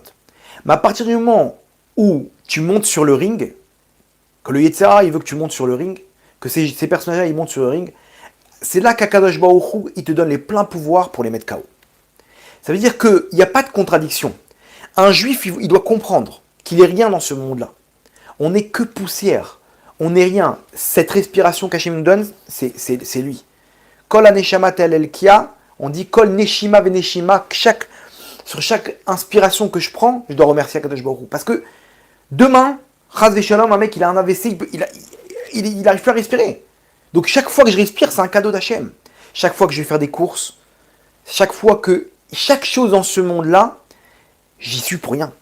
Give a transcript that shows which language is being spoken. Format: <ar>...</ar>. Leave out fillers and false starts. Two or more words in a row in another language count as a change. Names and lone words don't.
<fr>Mais à partir du moment où tu montes sur le ring, que le Yetzirah, il veut que tu montes sur le ring, que ces personnages-là, ils montent sur le ring, c'est là qu'</fr> <he>הקדוש ברוך הוא,</he> <fr>il te donne les pleins pouvoirs pour les mettre KO. Ça veut dire qu'il n'y a pas de contradiction. Un juif, il doit comprendre qu'il n'est rien dans ce monde-là. On n'est que poussière. On n'est rien. Cette respiration qu'Hachem nous donne, c'est lui.</fr> <he>כל הנשמה תהלל יה,</he> <fr>on dit</fr> <he>כל נשימה ונשימה,</he> <fr>sur chaque inspiration que je prends, je dois remercier</fr> <he>הקדוש ברוך הוא.</he> <fr>Parce que demain,</fr> <he>חס ושלום,</he> <fr>un mec, il a un AVC, il n'arrive plus à respirer. Donc chaque fois que je respire, c'est un cadeau d'Hachem. Chaque fois que je vais faire des courses, chaque chose dans ce monde-là, j'y suis pour rien.</fr>